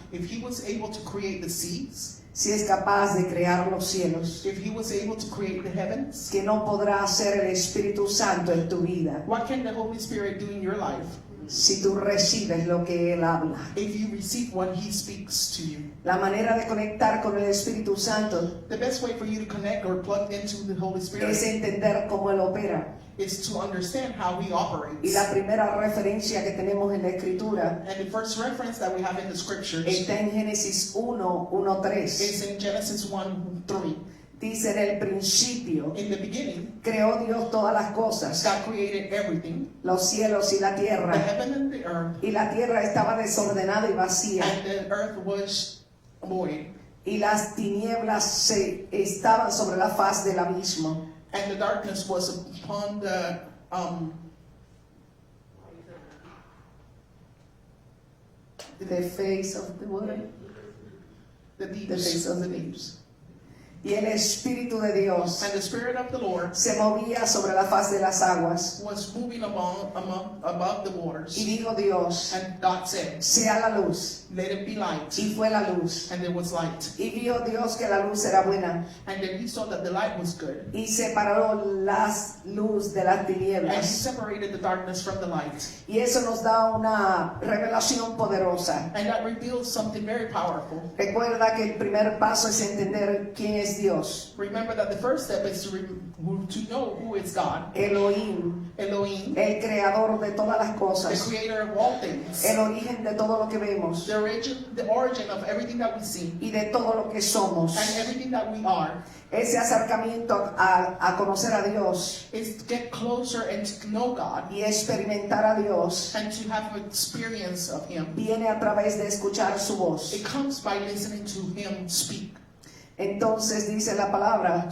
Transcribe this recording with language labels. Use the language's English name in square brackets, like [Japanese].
[English] If He was able to create the seas, [Spanish] si es capaz de crear los cielos, [English] if He was able to create the heavens, [Spanish] ¿qué no podrá hacer el Espíritu Santo en tu vida [English] what can the Holy Spirit do in your life [Spanish] si tú recibes lo que Él habla? [English] if you receive what He speaks to you? [Spanish] La manera de conectar con el Espíritu Santo [English] The best way for you to connect or plug into the Holy Spirit [Spanish] es entender cómo Él opera. [English] is to understand how He [Spanish] Y [English] operates. [Spanish] la primera referencia que tenemos en la Escritura [English] And the first reference that we have in the scriptures [Spanish] está en Génesis 1:3. [English] is in Genesis 1:3. [Spanish] Dice: en el principio [English] In the beginning, [Spanish] creó Dios todas las cosas, [English] God created everything, [Spanish] los cielos y la [English] the [Spanish] tierra. [English] heaven and the earth, [Spanish] Y la tierra estaba desordenada y vacía. [English] and the earth was void, [Spanish] Y las tinieblas estaban sobre la faz del abismo. [English] and the darkness was upon the The face of the water. the The deeps. face of the deeps. [Spanish] Y el Espíritu de Dios [English] And the Spirit of the Lord [Spanish] se movía sobre la faz de las aguas. [English] was moving above the waters. [Spanish] Y dijo Dios: [English] And God said, [Spanish] sea la luz. [English] let it be light. [Spanish] Y fue la luz. [English] And there was light. [Spanish] Y vio Dios que la luz era buena. [English] And then He saw that the light was good. [Spanish] Y separó la luz de las [English] And He [Spanish] tinieblas. [English] separated the darkness from the light. [Spanish] Y eso nos da una revelación poderosa. [English] And that reveals something very powerful. [Spanish] Recuerda que el primer paso es entender quién es Dios. [English] Remember that the first step is to know who is God. [Spanish] Elohim, [English] Elohim, [Spanish] el creador de todas las [English] the [Spanish] cosas. [English] creator of all things. [Spanish] El origen de todo lo que vemos. [English] The origin of everything that we see. [Spanish] Y de todo lo que somos. [English] And everything that we are. [Spanish] Ese acercamiento a conocer a Dios [English] Is to get closer and to know God. [Spanish] y experimentar a Dios [English] And to have an experience of Him. [Spanish] viene a través de escuchar su voz. [English] It comes by listening to Him speak. [Spanish] Entonces dice la palabra